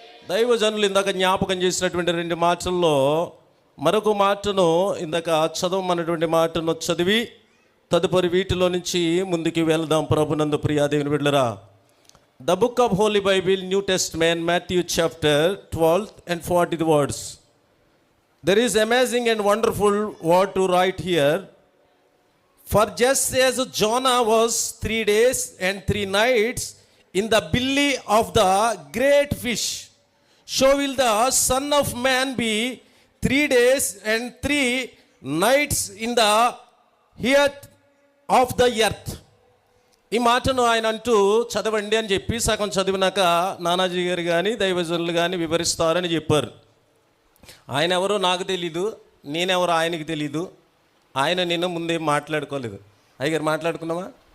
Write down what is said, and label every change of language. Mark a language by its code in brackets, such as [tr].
[te] దైవజనులు ఇందాక జ్ఞాపకం చేసినటువంటి 2 మాటల్లో మరొక మాటను ఇందాక చదవమన్నటువంటి మాటను చదివి తదుపరి వీటిలో నుంచి ముందుకు వెళ్దాం. ప్రభునందు ప్రియా దేవుని బిడ్డలారా, [en] The book of holy Bible, new testament, Matthew chapter 12 and 40 words. There is amazing and wonderful word to write here. For just as Jonah was 3 days and 3 nights in the belly of the great fish, so will the Son of Man be 3 days and 3 nights in the heart of the earth. [te] ఈ మాటను ఆయన అంటూ చదవండి అని చెప్పి సగం చదివినాక నానాజీ గారు కానీ దైవజనులు కానీ వివరిస్తారని చెప్పారు. ఆయన ఎవరో నాకు తెలీదు, నేనెవరో ఆయనకి తెలీదు. ఆయన నేను ముందే మాట్లాడుకోలేదు. అయ్యగారు మాట్లాడుకున్నామా?